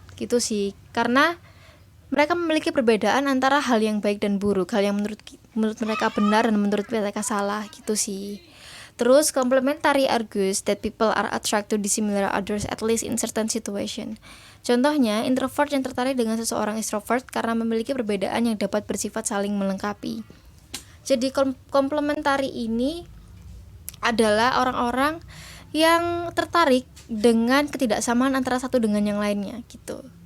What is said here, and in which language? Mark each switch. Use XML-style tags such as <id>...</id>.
<id>Gitu sih, karena mereka memiliki perbedaan antara hal yang baik dan buruk, hal yang menurut mereka benar dan menurut mereka salah, gitu sih. Terus</id> <en>complementary argues that people are attracted to similar others at least in certain situation.</en> <id>Contohnya, introvert yang tertarik dengan seseorang extrovert karena memiliki perbedaan yang dapat bersifat saling melengkapi. Jadi complementary ini adalah orang-orang yang tertarik dengan ketidaksamaan antara satu dengan yang lainnya, gitu.</id>